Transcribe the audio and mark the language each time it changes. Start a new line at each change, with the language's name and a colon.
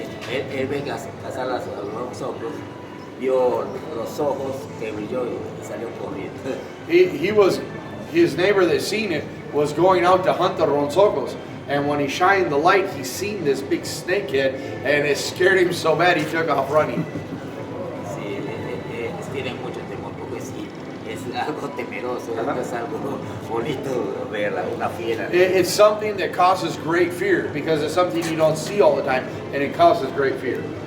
Spanish: Él ve cazar los ojos, vio los ojos que brilló y salió corriendo.
English: His neighbor that seen it was going out to hunt the ronsocos, and when he shined the light, he seen this big snakehead, and it scared him so bad he took off running.
Spanish: Sí, tienen mucho temor porque sí, es algo temeroso, no es algo bonito ver una fiera.
English: It's something that causes great fear because it's something you don't see all the time, and it causes great fear.